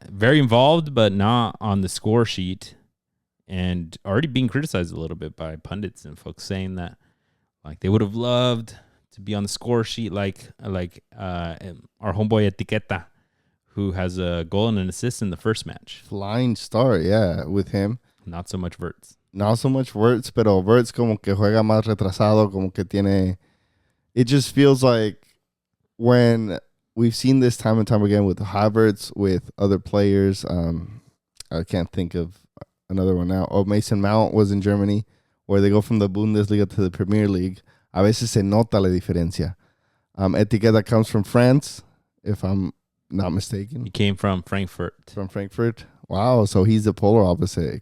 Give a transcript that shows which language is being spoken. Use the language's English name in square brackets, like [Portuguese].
[English] Very involved, but not on the score sheet, and already being criticized a little bit by pundits and folks saying that like they would have loved to be on the score sheet like our homeboy Etiqueta, who has a goal and an assist in the first match. Flying start, yeah, with him. Not so much Wirtz. Not so much Wirtz, [Spanish] pero Wirtz como que juega más retrasado, como que tiene... [English] It just feels like when we've seen this time and time again with Havertz, with other players. I can't think of another one now. Oh, Mason Mount was in Germany, where they go from the Bundesliga to the Premier League. [Spanish] A veces se nota la diferencia. [English] Etiqueta comes from France, if I'm not mistaken. He came from Frankfurt. From Frankfurt. Wow, so he's the polar opposite.